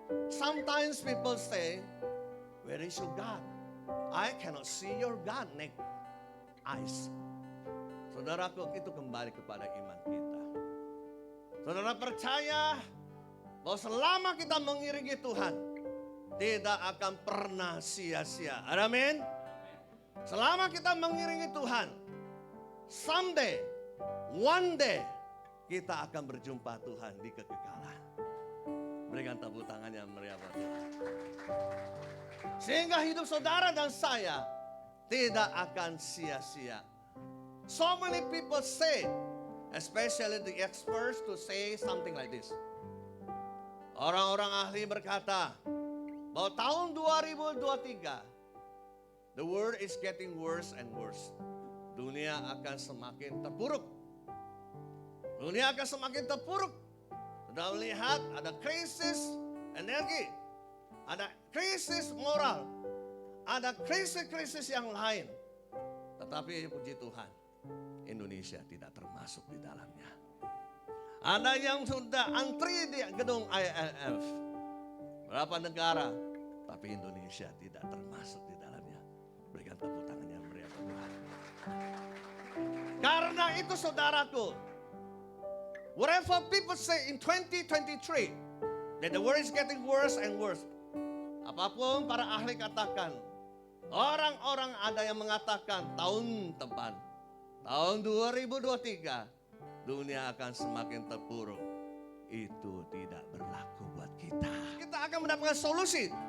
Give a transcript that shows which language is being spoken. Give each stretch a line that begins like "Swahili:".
English: Sometimes people say, where is your God? I cannot see your God naked eyes.
Indonesian: Saudaraku, itu kembali kepada iman kita. Saudara percaya bahwa selama kita mengiringi Tuhan, tidak akan pernah sia-sia. Amin. Selama kita mengiringi Tuhan,
English: someday, one day,
Indonesian: kita akan berjumpa Tuhan di kekekalan. Berikan tepuk tangan yang meriah buat Tuhan. Sehingga hidup saudara dan saya tidak akan sia-sia.
English: So many people say, especially the experts, to say something like this.
Indonesian: Orang-orang ahli berkata bahwa tahun 2023,
English: the world is getting worse and worse.
Indonesian: Dunia akan semakin terpuruk. Dunia akan semakin terpuruk. Sudah melihat ada krisis energi, ada krisis moral, ada krisis-krisis yang lain. Tetapi puji Tuhan, Indonesia tidak termasuk di dalamnya. Ada yang sudah antri di gedung IMF. Berapa negara, tapi Indonesia tidak termasuk di dalamnya. Berikan tepuk tangan yang meriah buat Tuhan. Karena itu saudaraku,
English: whatever people say in 2023, that the world is getting worse and worse.
Indonesian: Apapun para ahli katakan, orang-orang ada yang mengatakan tahun depan, tahun 2023, dunia akan semakin terpuruk. Itu tidak berlaku buat kita. Kita akan mendapatkan solusi.